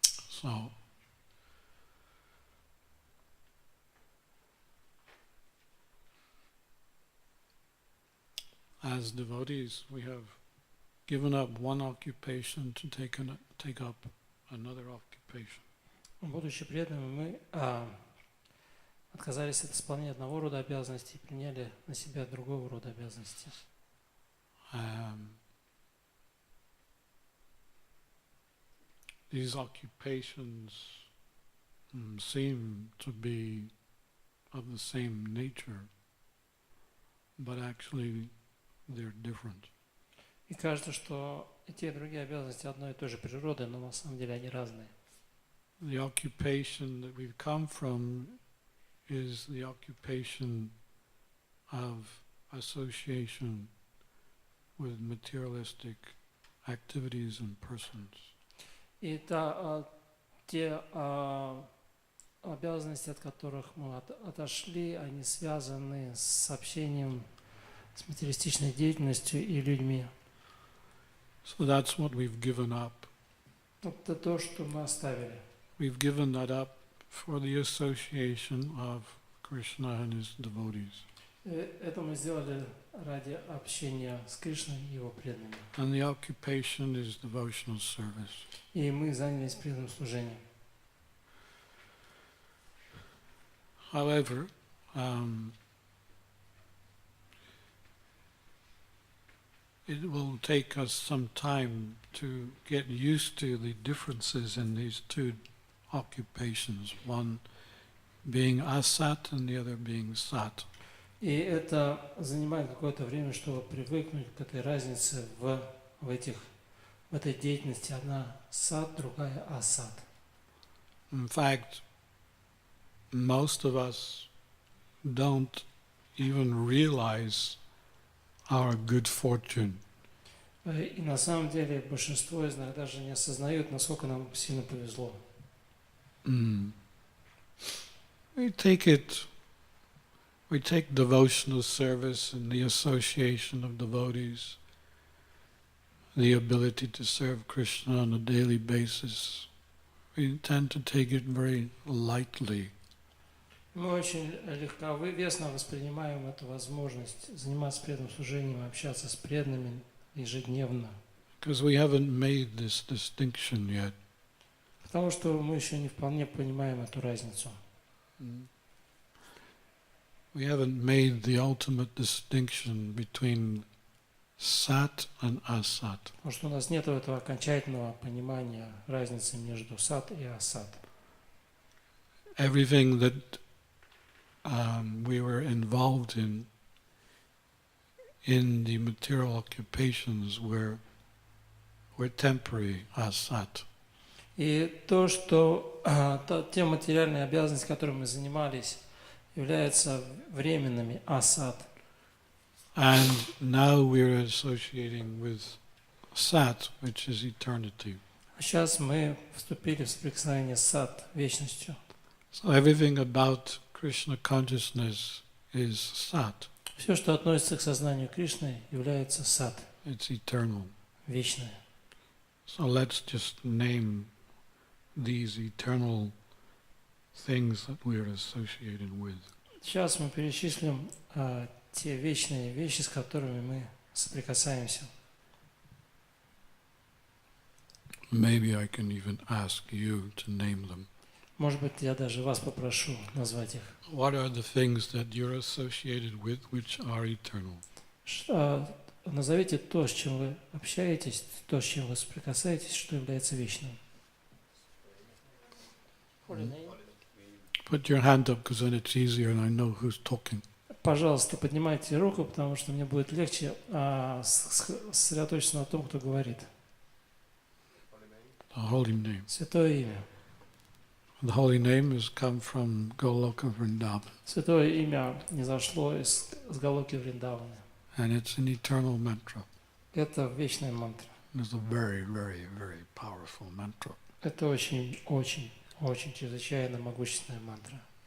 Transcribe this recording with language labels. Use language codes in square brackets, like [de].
[en] So as devotees, we have given up one occupation to take up another occupation. [ru] Будучи преданными, мы отказались от исполнения одного рода обязанностей и приняли на себя другого рода обязанности. [en] These occupations seem to be of the same nature, but actually they're different. [ru] И кажется, что и те, и другие обязанности одной и той же природы, но на самом деле они разные. [en] the occupation that we've come from is the occupation of association with materialistic activities and persons. [ru] И те обязанности, от которых мы отошли, они связаны с общением с материалистичной деятельностью и людьми. [en] So that's what we've given up. [ru] Это то, что мы оставили. [en] We've given that up for the association of Krishna and his devotees. [ru] Это мы сделали ради общения с Кришной и его преданными. [en] And the occupation is devotional service. [ru] И мы занялись преданным служением. [en] However, it will take us some time to get used to the differences in these two occupations, one being asat and the other being sat. [ru] И это занимает какое-то время, чтобы привыкнуть к этой разнице в этой деятельности. Одна сат, другая асат. [en] In fact, most of us don't even realize our good fortune. [ru] И на самом деле большинство из нас даже не осознают, насколько нам сильно повезло. [en] We take devotional service and the association of devotees, the ability to serve Krishna on a daily basis. We tend to take it very lightly. [ru] Мы очень легковесно воспринимаем эту возможность заниматься преданным служением, общаться с преданными ежедневно. [en] Because we haven't made this distinction yet. [ru] Потому что мы еще не вполне понимаем эту разницу. [en] We haven't made the ultimate distinction between sat and asat. [ru] Потому что у нас нет этого окончательного понимания разницы между сат и асат. [en] Everything that we were involved in the material occupations were temporary asat. [ru] И то, что те материальные обязанности, которыми мы занимались, являются временными асат. [en] And now we're associating with sat, which is eternity. [ru] А сейчас мы вступили в соприкосновение с сат, вечностью. [en] So everything about Krishna consciousness is sat. [ru] Все, что относится к сознанию Кришны, является сат, [en] It's eternal. [ru] вечное. [en] So let's just name these eternal things that we are associated with. [ru] Сейчас мы перечислим те вечные вещи, с которыми мы соприкасаемся. [en] Maybe I can even ask you to name them. [ru] Может быть, я даже вас попрошу назвать их. [en] What are the things that you're associated with which are eternal? [ru] Назовите то, с чем вы общаетесь, то, с чем вы соприкасаетесь, что является вечным. [en] Put your hand up because then it's easier and I know who's talking. [ru] Пожалуйста, поднимайте руку, потому что мне будет легче сосредоточиться на том, кто говорит. [en] The holy name. [ru] Святое имя. [en] The holy name has come from Goloka Vrindavan. [ru] Святое имя не зашло с Галоки Вриндавана. [en] And it's an eternal mantra. [ru] Это вечная мантра. [en] It's a very, very, very powerful mantra. [ru] Это очень, очень, очень чрезвычайно могущественная мантра.